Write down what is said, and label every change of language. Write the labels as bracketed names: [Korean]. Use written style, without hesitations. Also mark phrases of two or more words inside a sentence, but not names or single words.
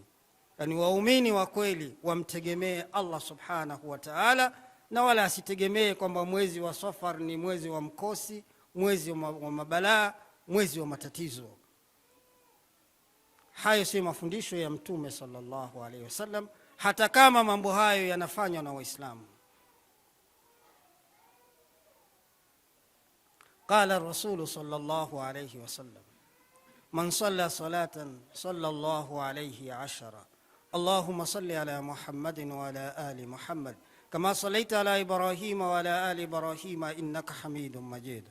[Swahili] Yani waumini wa kweli wamtegemee Allah [Arabic] سبحانه وتعالى, [Swahili] na wala asitegemee kwamba mwezi wa Safar ni mwezi wa mkosi, mwezi wa mabalaa, mwezi wa matatizo. Hayo si mafundisho ya Mtume [Arabic] صلى الله عليه وسلم, [Swahili] hata kama mambo hayo yanafanywa na Waislamu. [Arabic] قال الرسول صلى الله عليه وسلم من صلى صلاة صلى الله عليه 10. اللهم صل على محمد وعلى آل محمد كما صليت على إبراهيم وعلى آل إبراهيم إنك حميد مجيد.